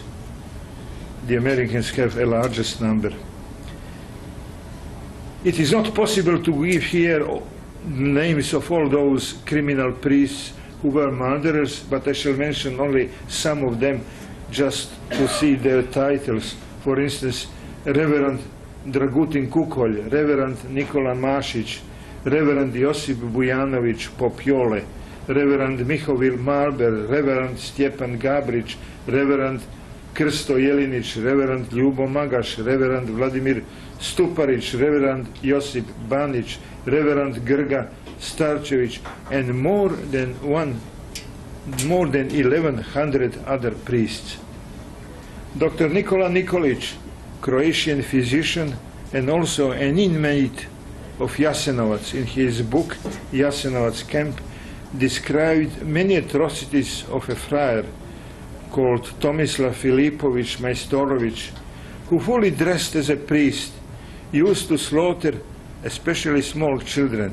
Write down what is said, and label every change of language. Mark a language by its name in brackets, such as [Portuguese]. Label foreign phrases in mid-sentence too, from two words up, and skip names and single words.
[English] The Americans have a largest number. It is not possible to give here names of all those criminal priests who were murderers, but I shall mention only some of them just to see their titles. For instance, Reverend Dragutin Kukolj, Reverend Nikola Mašić, Reverend Josip Bujanović Popjole, Reverend Mihovil Marber, Reverend Stjepan Gabrić, Reverend Krsto Jelinić, Reverend Ljubo Magaš, Reverend Vladimir Stuparić, Reverend Josip Banić, Reverend Grga Starčević, and more than 1,100 other priests. Dr. Nikola Nikolić, Croatian physician and also an inmate of Jasenovac, in his book Jasenovac Camp, described many atrocities of a friar called Tomislav Filipović Majstorović, who, fully dressed as a priest, used to slaughter especially small children.